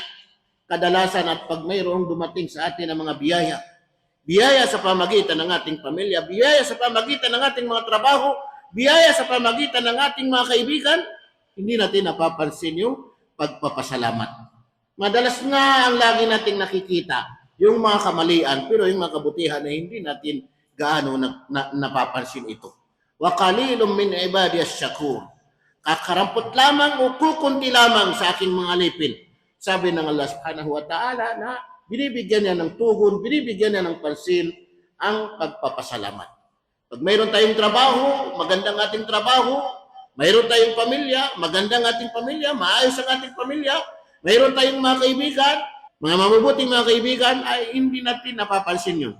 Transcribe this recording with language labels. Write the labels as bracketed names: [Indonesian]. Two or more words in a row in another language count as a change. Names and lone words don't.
[Filipino] Kadalasan at pag mayroong dumating sa atin ng mga biyaya sa pamagitan ng ating pamilya, biyaya sa pamagitan ng ating mga trabaho, biyaya sa pamagitan ng ating mga kaibigan, hindi natin napapansin yung pagpapasalamat. Madalas nga ang lagi nating nakikita yung mga kamalian, pero yung mga kabutihan na hindi natin gaano napapansin ito. [Arabic] وقليل من عبادي الشكور. [Filipino] Kakarampot lamang o kukunti lamang sa aking mga lipin. Sabi ng Allah [Arabic] سبحانه وتعالى [Filipino] na binibigyan niya ng tugon, binibigyan niya ng pansin ang pagpapasalamat. Pag mayroon tayong trabaho, magandang ating trabaho, mayroon tayong pamilya, magandang ating pamilya, maayos ang ating pamilya, mayroon tayong mga kaibigan, mga mabubuting mga kaibigan, ay hindi natin napapansin yun.